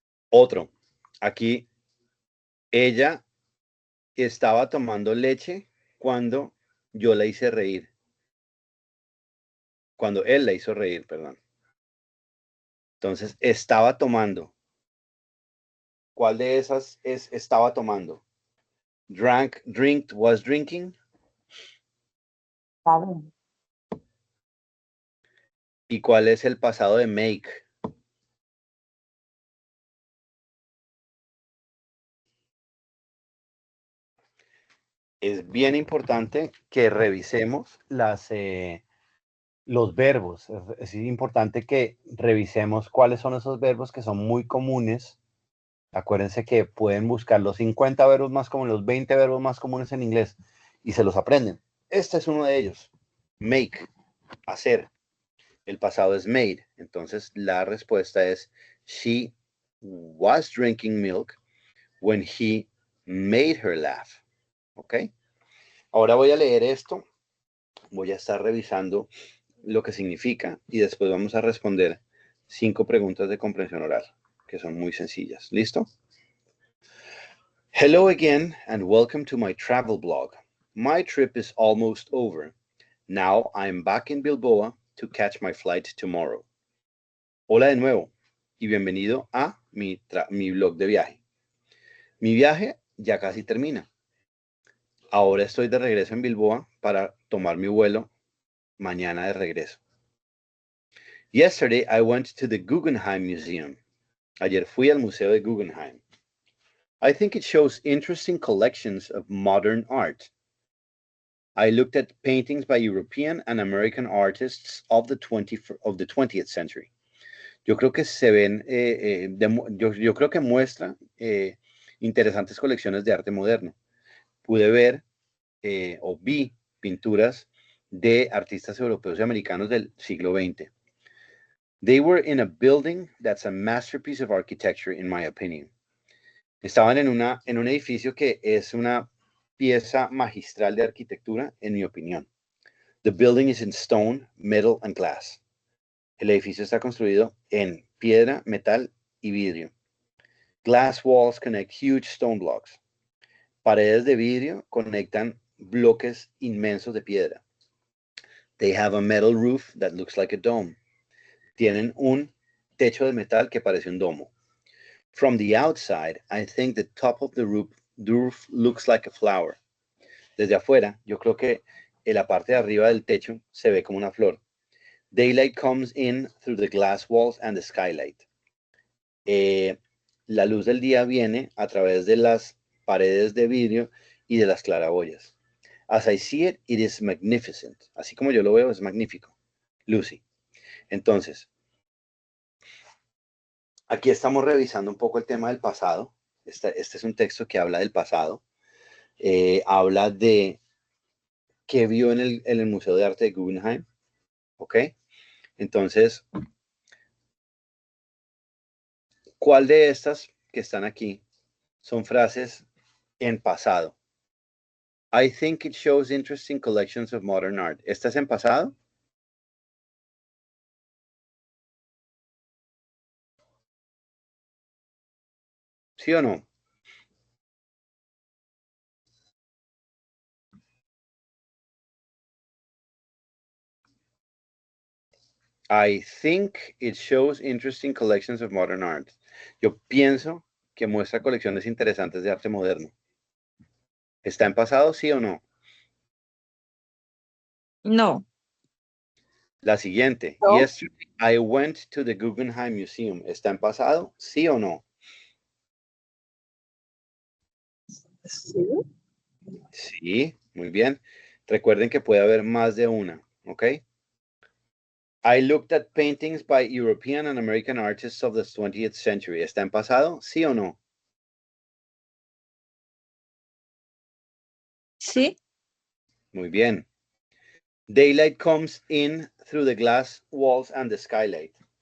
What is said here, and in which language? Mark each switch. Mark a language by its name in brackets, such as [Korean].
[Spanish] Otro. Aquí ella estaba tomando leche cuando yo la hice reír. Cuando él la hizo reír, perdón. Entonces, estaba tomando. ¿Cuál de esas es estaba tomando? [English] Drank, drinked, was drinking. [Spanish] Está bien. ¿Y cuál es el pasado de make? Es bien importante que revisemos los verbos. Es importante que revisemos cuáles son esos verbos que son muy comunes. Acuérdense que pueden buscar los 50 verbos más comunes, los 20 verbos más comunes en inglés y se los aprenden. Este es uno de ellos. Make, hacer. El pasado es made. Entonces la respuesta es [English] she was drinking milk when he made her laugh. [Spanish] ¿Ok? Ahora voy a leer esto. Voy a estar revisando lo que significa y después vamos a responder 5 preguntas de comprensión oral, que son muy sencillas. ¿Listo? [English] Hello again and welcome to my travel blog. My trip is almost over. Now I'm back in Bilbao to catch my flight tomorrow. [Spanish] Hola de nuevo y bienvenido a mi blog de viaje. Mi viaje ya casi termina. Ahora estoy de regreso en Bilbao para tomar mi vuelo mañana de regreso. [English] Yesterday I went to the Guggenheim Museum. [Spanish] Ayer fui al Museo de Guggenheim. [English] I think it shows interesting collections of modern art. I looked at paintings by European and American artists of the 20th century. [Spanish] Yo creo que se ven, yo creo que muestra interesantes colecciones de arte moderno. Pude ver o vi pinturas de artistas europeos y americanos del siglo XX. [English] They were in a building that's a masterpiece of architecture, in my opinion. [Spanish] Estaban en un edificio que es una pieza magistral de arquitectura, en mi opinión. [English] The building is in stone, metal, and glass. [Spanish] El edificio está construido en piedra, metal y vidrio. [English] Glass walls connect huge stone blocks. [Spanish] Paredes de vidrio conectan bloques inmensos de piedra. [English] They have a metal roof that looks like a dome. [Spanish] Tienen un techo de metal que parece un domo. [English] From the outside, I think the top of the roof looks like a flower. [Spanish] Desde afuera, yo creo que en la parte de arriba del techo se ve como una flor. [English] Daylight comes in through the glass walls and the skylight. [Spanish] La luz del día viene a través de las paredes de vidrio y de las claraboyas. [English] As I see it, it is magnificent. [Spanish] Así como yo lo veo, es magnífico. Lucy. Entonces, aquí estamos revisando un poco el tema del pasado. Este es un texto que habla del pasado. Habla de qué vio en el Museo de Arte de Guggenheim. ¿Ok? Entonces, ¿cuál de estas que están aquí son frases en pasado? [English] I think it shows interesting collections of modern art. [Spanish] ¿Esta es en pasado? ¿Sí o no? [English] I think it shows interesting collections of modern art. [Spanish] Yo pienso que muestra colecciones interesantes de arte moderno. ¿Está en pasado, sí o no? No, La siguiente. No. [English] Yesterday I went to the Guggenheim Museum. [Spanish] ¿Está en pasado, sí o no? Sí. Sí, muy bien. Recuerden que puede haber más de una, ¿ok? [English] I looked at paintings by European and American artists of the 20th century. [Spanish] ¿Está en pasado, sí o no? sí, Muy bien. [English] Daylight comes in through the glass walls and the skylight.